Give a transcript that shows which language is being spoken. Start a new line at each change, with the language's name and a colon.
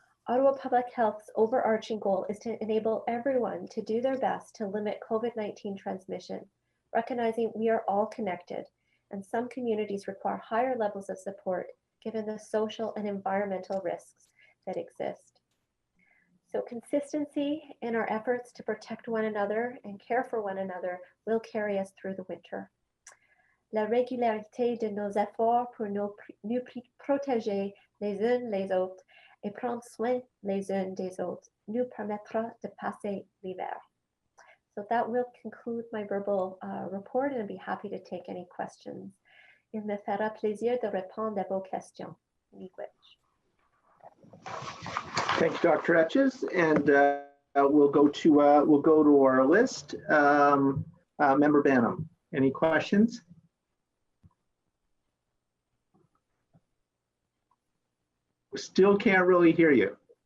English: Ottawa Public Health's overarching goal is to enable everyone to do their best to limit COVID-19 transmission, recognizing we are all connected and some communities require higher levels of support given the social and environmental risks that exist. So consistency in our efforts to protect one another and care for one another will carry us through the winter.
French: La régularité de nos efforts pour nous protéger les uns les autres et prendre soin les uns des autres nous permettra de passer l'hiver.
English: So that will conclude my verbal report, and I'd be happy to take any questions.
French: Il me fera plaisir de répondre à vos questions.
English: Thank you, Dr. Etches, and we'll go to our list. Member Banham, any questions? We still can't really hear you.